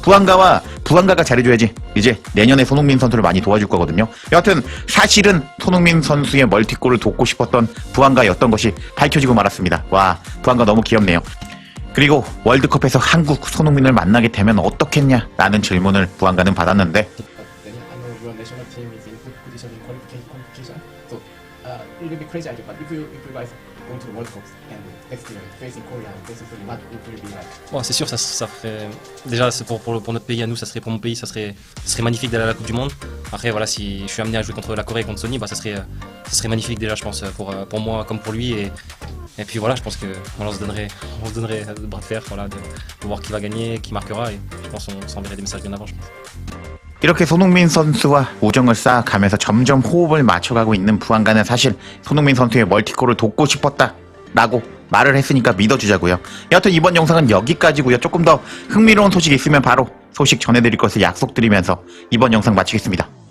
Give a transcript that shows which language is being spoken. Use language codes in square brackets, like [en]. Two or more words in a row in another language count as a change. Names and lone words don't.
[ko] 부안가가 잘해줘야지 이제 내년에 손흥민 선수를 많이 도와줄 거거든요. 여하튼 사실은 손흥민 선수의 멀티골을 돕고 싶었던 부안가였던 것이 밝혀지고 말았습니다. 와 부안가 너무 귀엽네요. 그리고 월드컵에서 한국 손흥민을 만나게 되면 어떻겠냐 라는 질문을 부안가는 받았는데 [en] Then I know your national team is in good position in qualification. So it will be crazy idea. But if you guys go to the World Cup and next year facing Korea, facing Sweden, what it will be like? [fr] Bon, c'est sûr, ça ferait déjà c'est pour notre pays à nous, ça serait pour mon pays, ça serait magnifique d'aller à la Coupe du Monde. Après voilà, si je suis amené à jouer contre la Corée et contre Sony, ça serait magnifique déjà, je pense pour moi comme pour lui et puis voilà, je pense que voilà, on se donnerait le bras de fer, voilà, de voir qui va gagner, qui marquera et je pense on s'enverrait des messages bien avant, je pense. [ko] 이렇게 손흥민 선수와 우정을 쌓아가면서 점점 호흡을 맞춰가고 있는 부안가는 사실 손흥민 선수의 멀티골을 돕고 싶었다 라고 말을 했으니까 믿어주자고요. 여하튼 이번 영상은 여기까지고요. 조금 더 흥미로운 소식이 있으면 바로 소식 전해드릴 것을 약속드리면서 이번 영상 마치겠습니다.